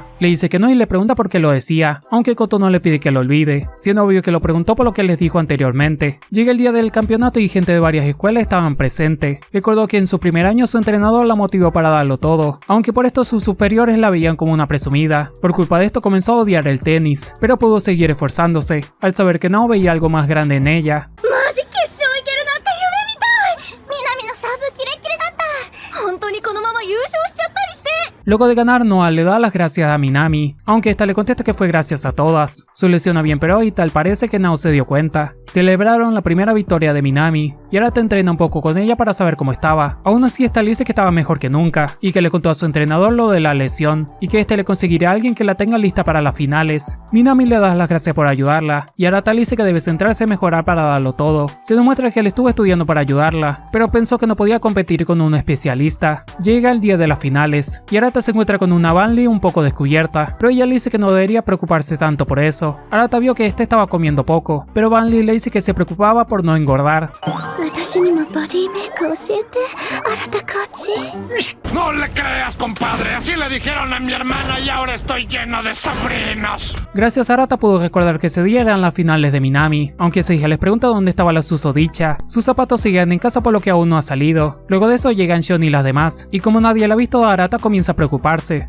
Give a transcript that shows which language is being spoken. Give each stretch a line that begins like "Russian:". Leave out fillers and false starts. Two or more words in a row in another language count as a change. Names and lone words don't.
Spanish: Le dice que no y le pregunta por qué lo decía, aunque Kotono le pide que lo olvide, siendo obvio que lo preguntó por lo que les dijo anteriormente. Llega el día del campeonato y gente de varias escuelas estaban presentes. Recordó que en su primer año su entrenador la motivó para darlo todo, aunque por esto sus superiores la veían como una presumida. Por culpa de esto comenzó a odiar el tenis, pero pudo seguir esforzándose, al saber que Nao veía algo más grande en ella.
Japanese: マジ決勝いけるなんて夢みたい。南のサーブキレッキレだった。本当にこのまま優勝しちゃったりして。
Spanish: Luego de ganar, Noah le da las gracias a Minami, aunque esta le contesta que fue gracias a todas. Su lesión había empeorado y tal parece que Nao se dio cuenta. Celebraron la primera victoria de Minami, y ahora te entrena un poco con ella para saber cómo estaba. Aún así esta le dice que estaba mejor que nunca, y que le contó a su entrenador lo de la lesión, y que este le conseguiría a alguien que la tenga lista para las finales. Minami le da las gracias por ayudarla, y Arata le dice que debe centrarse en mejorar para darlo todo. Se demuestra que él estuvo estudiando para ayudarla, pero pensó que no podía competir con un especialista. Llega el día de las finales, y Arata se encuentra con una Vanley un poco descubierta, pero ella le dice que no debería preocuparse tanto por eso. Arata vio que este estaba comiendo poco, pero Vanley le dice que se preocupaba por no engordar.
Japanese: 私にもボディメイク教えて、新田コーチ。
Spanish: No le creas, compadre. Así le dijeron a mi hermana y ahora estoy lleno de sobrinos. Gracias a Arata pudo recordar que ese día eran las finales de Minami, aunque esa hija les pregunta dónde estaba la susodicha. Sus zapatos siguen en casa por lo que aún no ha salido. Luego de eso llegan Shion y las demás, y como nadie la ha visto, Arata comienza a preocuparse.